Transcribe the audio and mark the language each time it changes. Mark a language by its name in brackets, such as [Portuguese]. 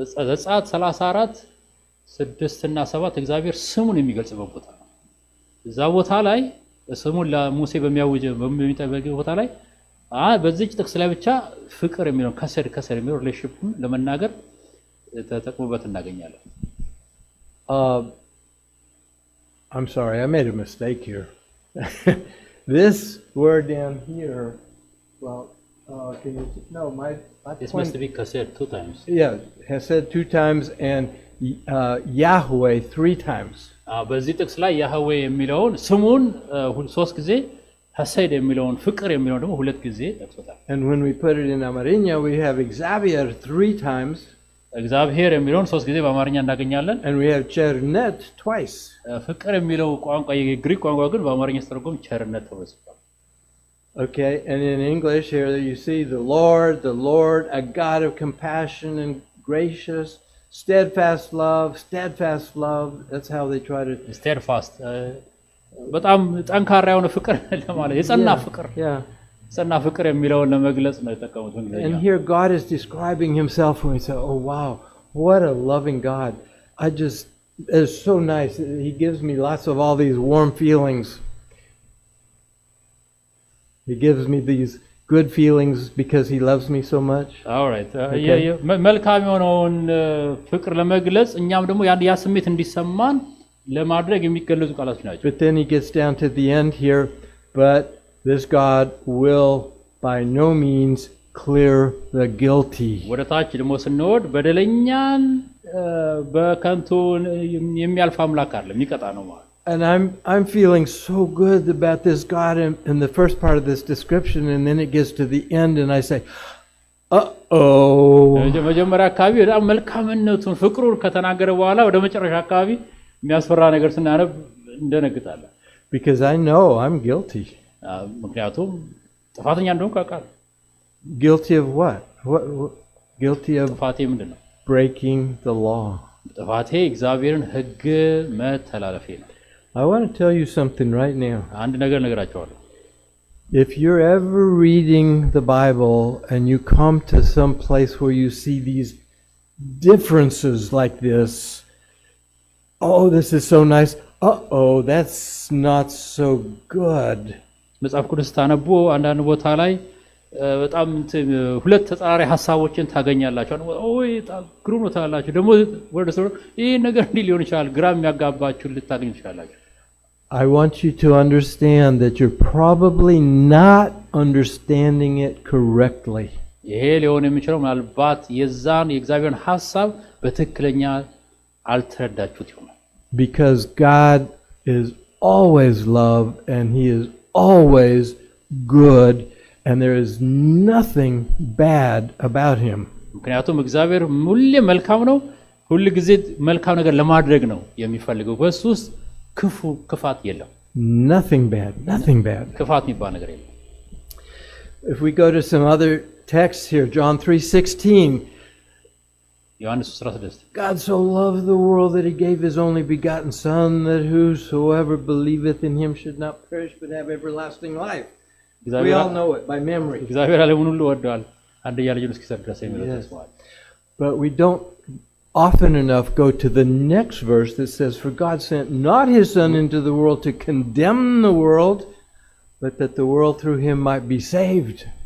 [Amharic] ዘጸአት 34 6 እና 7 እግዚአብሔር ስሙን የሚገልጽበት ቦታ ነው። እዛ ቦታ ላይ ስሙን ለሙሴ በሚጠበቀው ቦታ ላይ በዚህች ጥቅስ ላይ ብቻ ፍቅር የሚለው ከሰር የሚለው ሪሌሽንሺፕን ለመናገር ተጠቅሞበት እናገኛለን። [English] I'm sorry, I made a mistake here. This word down here, well, can you no my This must be kased 2 times. Yeah, has said 2 times and Yahweh 3 times. [Amharic] በዚህ ጥቅስ ላይ ያህዌ የሚለውን ስሙን 3 ጊዜ ሐሰድ የሚለውን ፍቅር የሚለውን ደግሞ 2 ጊዜ ጠቅሶታል። [English] And when we put it in Amariña, we have Xavier 3 times. [Amharic] እግዚአብሔር የሚለውን 3 ጊዜ በአማርኛ እናገኛለን። [English] And we have chernet twice. [Amharic] ፍቅር የሚለው ቋንቋ የግሪክ ቋንቋ ግን በአማርኛ ሲተረጎም ቸርነት ተብሎ ጽፏል። [English] Okay, and in English here you see the Lord, a God of compassion and gracious, steadfast love. That's how they try to steadfast. [Amharic] በጣም ጠንካራ የሆነ ፍቅር ለማለት የጸና ፍቅር ጸና ፍቅር የሚለውን ለመግለጽ ነው የተጠቀሙት እንግሊዝኛ። [English] And here God is describing himself when we say, "Oh wow, what a loving God." It's so nice. He gives me lots of all these warm feelings. He gives me these good feelings because he loves me so much. All right. [Amharic] መልካም የሆነውን ፍቅር ለመግለጽ እኛም ደግሞ ያ ስሜት እንዲሰማን ለማድረግ የሚገለጹ ቃላት ናቸው። [English] But then he gets down to the end here, but this God will by no means clear the guilty. [Amharic] ወደ ታች ደግሞ ስንወድ በደለኛን በከንቱ የሚያልፍ አምላክ አይደለም፣ የሚቀጣ ነው ማለት። [English] And I'm feeling so good about this God in the first part of this description, and then it gets to the end and I say, uh-oh. [Amharic] መጀመሪያ አካባቢ በጣም መልካምነቱን ፍቅሩን ከተናገረ በኋላ ወደ መጨረሻ አካባቢ የሚያስፈራ ነገር ስናነብ እንደነግጣለን። [English] Because I know I'm guilty. [Amharic] ምክንያቱም ጥፋተኛ እንደሆንኩ አውቃለሁ። [English] Guilty of what? Guilty of [Amharic] ጥፋቴ ምንድን ነው? [English] Breaking the law. [Amharic] ጥፋቴ እግዚአብሔርን ሕግ መተላለፌ ነው። [English] I want to tell you something right now. [Amharic] አንድ ነገር ነገራቸዋለሁ። [English] If you're ever reading the Bible and you come to some place where you see these differences like this, oh, this is so nice. Uh-oh, that's not so good. [Amharic] መጽሐፍ ቅዱስ ታነቡ አንዳንድ ቦታ ላይ በጣም ሁለት ተጻራሪ ሐሳቦችን ታገኛላችሁ። ኦይ ግሩም ነው ታላላችሁ። ደግሞ ወደ ሰው ይሄ ነገር እንዲህ ሊሆን ይችላል ግራ የሚያጋባችሁ ልታገኙ ትችላላችሁ። [English] I want you to understand that you're probably not understanding it correctly. [Amharic] ይሄ ሊሆን የሚችለው ምናልባት የዛን የእግዚአብሔርን ሐሳብ በትክክለኛ አልተረዳችሁት ይሆናል። [English] Because God is always love and he is always good and there is nothing bad about him. [Amharic] ምክንያቱም እግዚአብሔር ሁሌ መልካም ነው፣ ሁሉ ጊዜ መልካም ነገር ለማድረግ ነው የሚፈልገው። በሱ ውስጥ ክፋት የለም። [English] Nothing bad. [Amharic] ክፋት የሚባል ነገር የለም። [English] If we go to some other texts here, John 3:16, [Amharic] ዮሐንስ 16 [English] God so loved the world that he gave his only begotten son that whosoever believeth in him should not perish but have everlasting life. We all know it by memory. [Amharic] እግዚአብሔር ዓለሙን ሁሉ ወዷል አንድያ ልጁን እስኪሰጥ ድረስ የሚለው ተስፋው። [English] But we don't often enough go to the next verse that says, for God sent not his son into the world to condemn the world, but that the world through him might be saved.